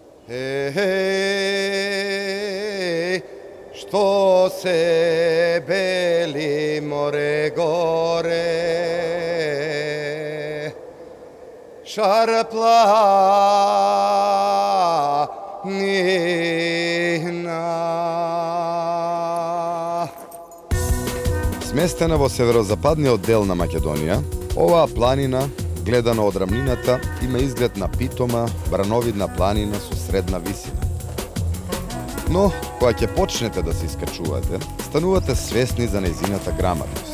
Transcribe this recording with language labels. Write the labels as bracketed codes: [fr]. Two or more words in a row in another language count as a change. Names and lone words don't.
[mk] Еј, што се бели море горе, шар планина. Сместена во северозападниот дел на Македонија, оваа планина, гледано од рамнината, има изглед на питома, брановидна планина со средна висина. Но, кога ќе почнете да се искачувате, станувате свесни за нејзината грамадност.